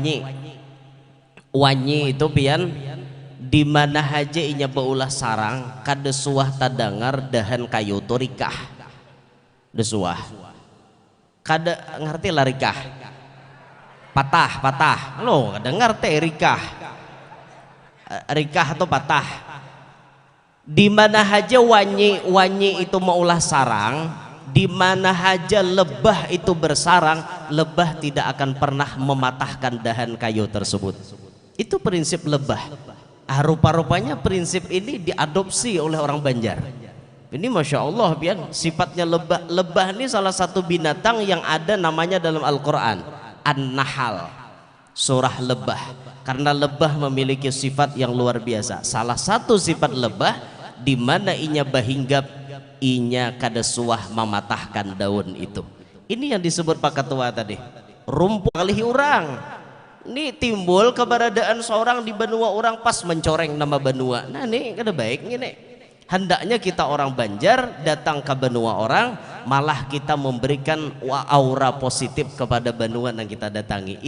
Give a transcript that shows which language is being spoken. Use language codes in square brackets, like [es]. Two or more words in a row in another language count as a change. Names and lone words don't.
[bjn] wanyi itu pian di mana haja inya baulah sarang kada suah tadangar dahan kayu tu rikah desuah kada ngerti lah rikah patah lo kada ngerti rikah atau patah. Di mana haja wanyi itu maulah sarang, [id] di mana haja lebah itu bersarang, lebah tidak akan pernah mematahkan dahan kayu tersebut. Itu prinsip lebah. Rupa-rupanya prinsip ini diadopsi oleh orang Banjar. Ini masya Allah pian sifatnya lebah. Lebah ini salah satu binatang yang ada namanya dalam Al-Quran, An-Nahl, surah lebah. Karena lebah memiliki sifat yang luar biasa. Salah satu sifat lebah di mana [bjn] inya bahinggap inya kada suah [id] mematahkan daun itu. Ini yang disebut Pak Ketua tadi. Rumput kali orang. Ini timbul keberadaan seorang di benua orang pas mencoreng nama benua. Nah ini kada baik ini. Hendaknya kita orang Banjar datang ke benua orang, malah kita memberikan aura positif kepada benua yang kita datangi.